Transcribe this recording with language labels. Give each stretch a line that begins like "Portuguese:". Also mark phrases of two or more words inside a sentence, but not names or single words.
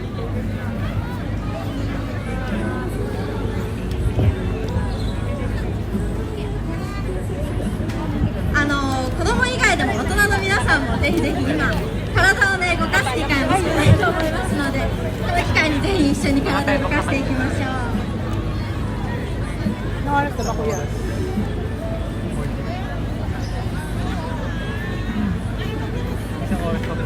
Japanese: 子供以外でも大人の皆さんもぜひぜひ今体をね動かす機会も少ないと思いますので、この機会にぜひ一緒に体を動かしていきましょう。
Filipino: Nangarap ka ba, kuya? Isang oras pa ba?